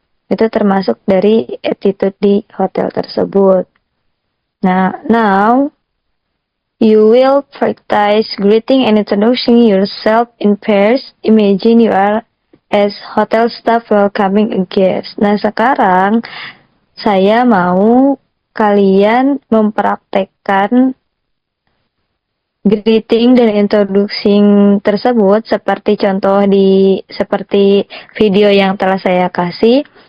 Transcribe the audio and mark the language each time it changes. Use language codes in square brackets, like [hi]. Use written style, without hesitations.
[id] Itu termasuk dari attitude di hotel tersebut. [en] Nah, now you will practice greeting and introducing yourself in pairs. Imagine you are as hotel staff welcoming a guest. [id] Nah, sekarang saya mau kalian mempraktekkan greeting dan introducing tersebut seperti seperti video yang telah saya kasih.